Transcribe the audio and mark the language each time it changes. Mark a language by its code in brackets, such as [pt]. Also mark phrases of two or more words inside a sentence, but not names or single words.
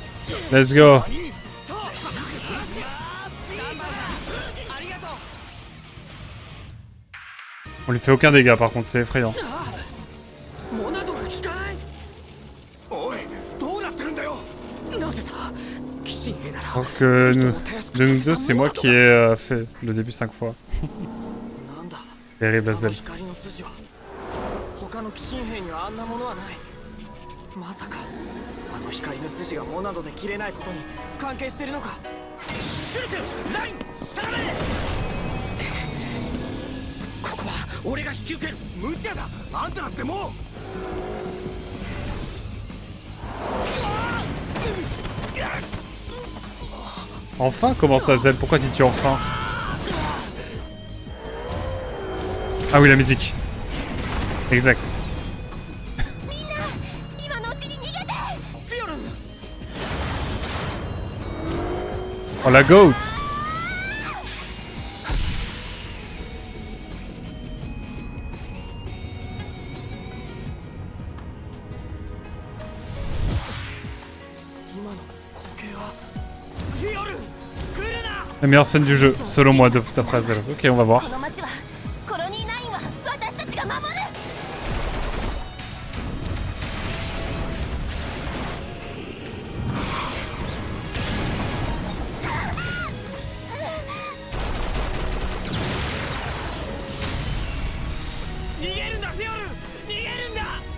[en] Let's go. [ja] ありがとう。 [fr] On lui fait aucun dégât par contre, c'est effrayant. [ja] モナドが効かない。おい、どうなってるんだよ。なぜだ。騎士兵なら。 [fr] Alors que de nous deux, c'est moi qui ai fait le début 5 fois. [ja] なんだ。 [fr] Terrible [ja] あの Azel. 光の筋は他の騎士兵にはあんなものはない。まさかあの光の筋がモナドで切れないことに関係してるのか。シュルク、ライン、下がれ。ここは俺が引き受ける。無茶だ。あんただってもう。 [fr] Enfin? Comment ça, Zel? Pourquoi dis-tu enfin? Ah oui, la musique. Exact. [ja] みんな今のうちに逃げて。フィオルン。 [fr] Oh la goat! [ja] 今の光景はフィオルン、来るな。 [fr] La meilleure scène du jeu, selon moi, d'après Azel. Ok, on va voir. [ja] この町はコロニー9は私たちが守る。逃げるんだフィオルン、逃げるんだ。